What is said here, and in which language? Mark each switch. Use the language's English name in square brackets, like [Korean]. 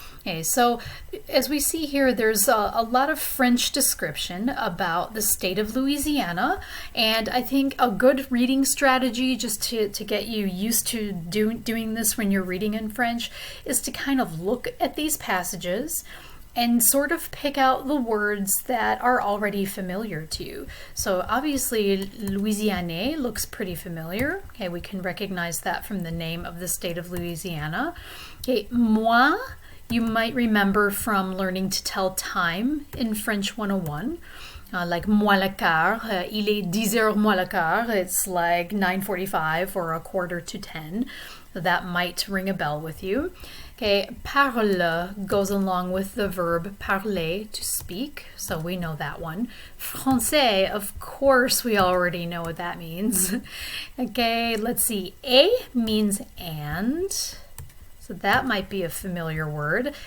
[English] Okay, so as we see here, there's a lot of French description about the state of Louisiana, and I think a good reading strategy just to get you used to doing this when you're reading in French is to kind of look at these passages and sort of pick out the words that are already familiar to you. So obviously Louisiane looks pretty familiar. Okay, we can recognize that from the name of the state of Louisiana. Okay, moi, you might remember from learning to tell time in French 101. Like [French] moi le quart, il est 10 heures moins le quart. [English] It's like 9:45 or a quarter to 10. That might ring a bell with you. Okay, parle goes along with the verb parler, to speak, so we know that one. Français, of course, we already know what that means. Okay, let's see. Et means and, so that might be a familiar word.